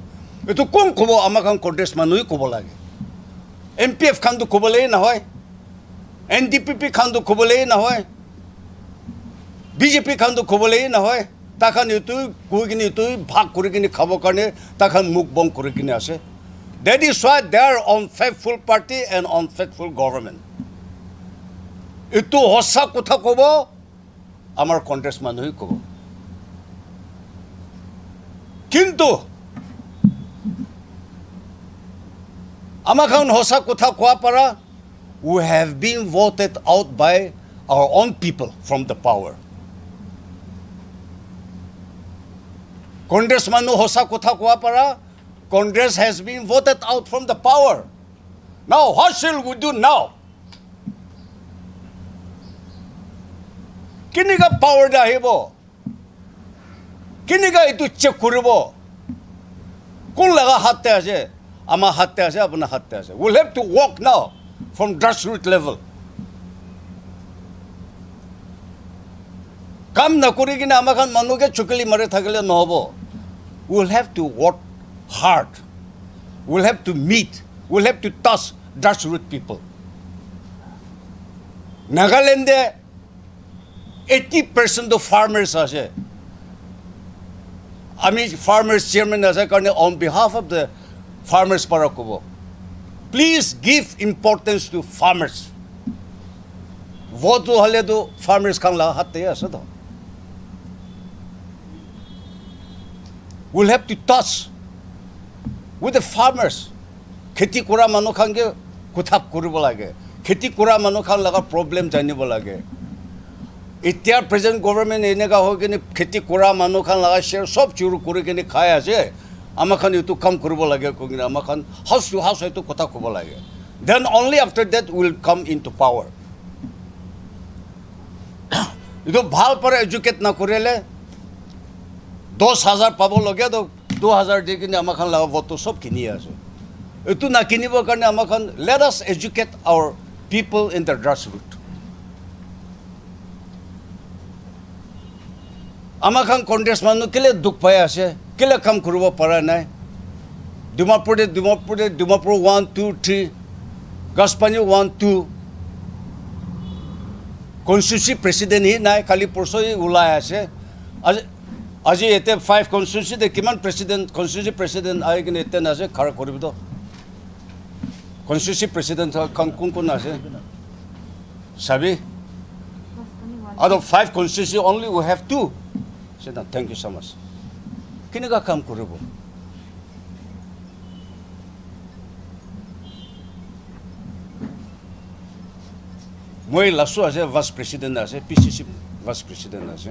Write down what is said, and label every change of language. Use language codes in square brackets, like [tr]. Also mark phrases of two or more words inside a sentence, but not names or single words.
[nag] To Kum Kobo Amakan Congress Manu Kobolagi. MPF Kandu Kobole Nahoy, NDPP Kandu Kobole Nahoy, BJP Kandu Kobole Nahoy. Takhan itu kuigini itu bhag kurigini khabo karne takhan muk bong kurigini ase. [en] That is why they are unfaithful party and unfaithful government. [nag] Itu hosa kotha kobo amar Congress manuhi kobo. Kintu amakhan hosa kotha koa para [en] we have been voted out by our own people from the power. [nag] Congress manu hosa kotha koa para [en] Congress has been voted out from the power. Now what shall we do now? [nag] Kiniga power dahibo? Kiniga itu check kuribo? Kun laga hatte ase? Ama hatte ase apna hatte ase. [en] We'll have to walk now from grassroots level. [nag] Kam na kurigina amakan manuke chukili mare thakile nohobo. [en] We'll have to work hard. We'll have to meet. We'll have to touch grassroots people. Nagaland 80% of farmers ase. I mean farmers chairman [nag] ase karne [en] on behalf of the farmers parakobo. Please give importance to farmers. [nag] Vote to hale do farmers kan la hatte ase do. [en] We'll have to touch with the farmers. [nag] Kheti kura manu khange kuthap kuribo lage. Kheti kura manu khan laga problem janibo lage. Ityar [en] present government [nag] enega hogene kheti kura manu khan laga share sob churu kuri kene khaya ase. Amakhan itu kam kuribo lage kogina amakhan house to house itu kotha kobo lage. [en] Then only after that will come into power. [nag] Itu bhal para educate na kurele 10,000 pabo logya to 2,000 de kini amakhan laga vote sob kini ase. Itu na kinibo karne amakhan [en] let us educate our people in the grassroots. [nag] Amakhan Congress manu kele duk pai ase, kele kam kuribo para nai. Dimapur 1, 2, 3, Gaspani 1, 2. Constituency president hi nai, kali porso hi ulai ase. Aji ete 5 constituency de kiman president, [en] constituency president [nag] ai kene ete na ase khara koribo to. [en] constituency president [nag] kun ase? Sabi? [en] Out of 5 constituency, only we have 2. I said, no, thank you so much. [nag] Kinaga kam kuribo? Moi lasso ase [en] vice president [nag] ase, PCC [en] vice president [nag] ase.